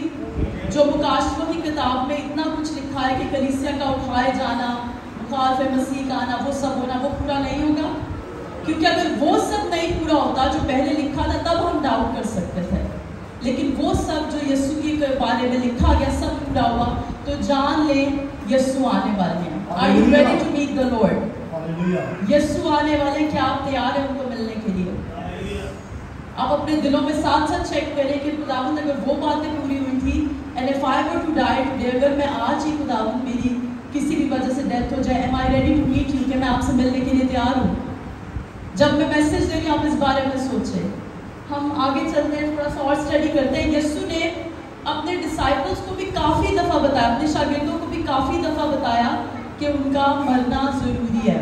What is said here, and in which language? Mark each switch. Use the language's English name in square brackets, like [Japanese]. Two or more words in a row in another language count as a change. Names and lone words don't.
[Hindi] जो मुकाशफों की किताब में इतना कुछ लिखा है कि कलीसिया का उठाए जाना, मुखालिफ मसीह का आना, वो सब होना, वो पूरा नहीं होगा? क्योंकि अगर वो सब नहीं पूरा होता जो पहले लिखा था, तब हम डाउट कर सकते थे, लेकिन वो सब जो यीशु के बारे में लिखा गया सब पूरा हुआ, तो जान ले यीशु आने वाले हैं। [English] Are you ready to meet the Lord? [Hindi] यीशु आने वाले, क्या आप तैयार हैं उनको मिलने के लिए? आप अपने दिलों में साथ साथ चेक करें कि खुदावंद अगर वो बातें पूरी हुई थी, [English] and if I were to die today, [Hindi] अगर मैं आज ही खुदावंद मेरी किसी भी वजह से डेथ हो जाए, [English] am I ready to meet you? [Hindi] कि मैं आपसे मिलने के लिए तैयार हूँ? जब मैं मैसेज दे रही हूँ आप इस बारे में सोचें। हम आगे चलते हैं, थोड़ा सा और स्टडी करते हैं। यीशु ने अपने डिसाइपल्स को भी काफ़ी दफ़ा बताया, अपने शागिर्दों को भी काफ़ी दफ़ा बताया कि उनका मरना ज़रूरी है।